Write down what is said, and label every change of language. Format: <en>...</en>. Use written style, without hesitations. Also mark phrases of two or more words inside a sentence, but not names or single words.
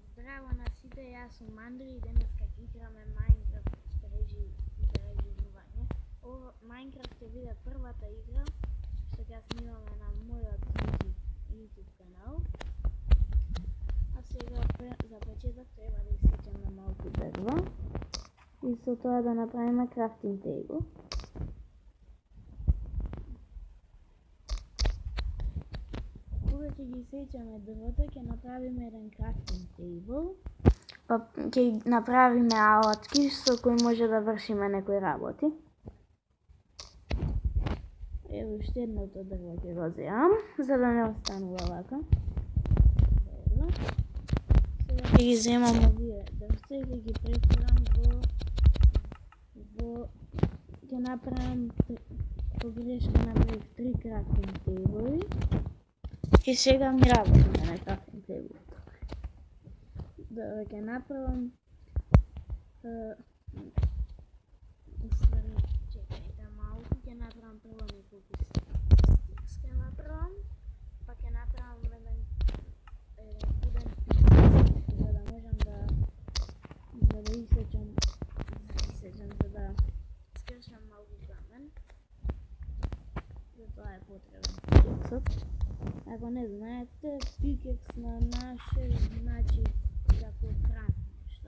<mk>Здраво на сите, јас сум Андри и денеска ќе играме Minecraft преживување. Minecraft ќе биде првата игра што ќе снимаме на мојот YouTube канал. А сега за почеток треба да исечеме малку дрва и со тоа да направиме</mk> <en>crafting table.</en> <mk>Кога ќе ги исечеме дрвата, ќе направиме еден</mk> <en>crafting table.</en> <mk>Па ќе направиме алатки со кои може да вршиме некои работи. Ево уште едното дрво ќе го земам, за да не останува вака. Добро. Сега ќе ги земам овие дрвца и ќе ги префрам ќе направам погрешка, направив 3</mk> <en>crafting table.</en> <mk>И сега ми работиме на</mk> <en>crafting table.</en> <mk>Да ќе направам чекајте малку, ќе направам прво неколку sticks ќе направам, па ќе направам еден</mk> <en>wooden pick,</en> <mk>за да можам да исечам, за да скршам малку камен. За тоа е потребен пикексот. Ако не знаете, пикекс на наше значи како кран нешто.</mk>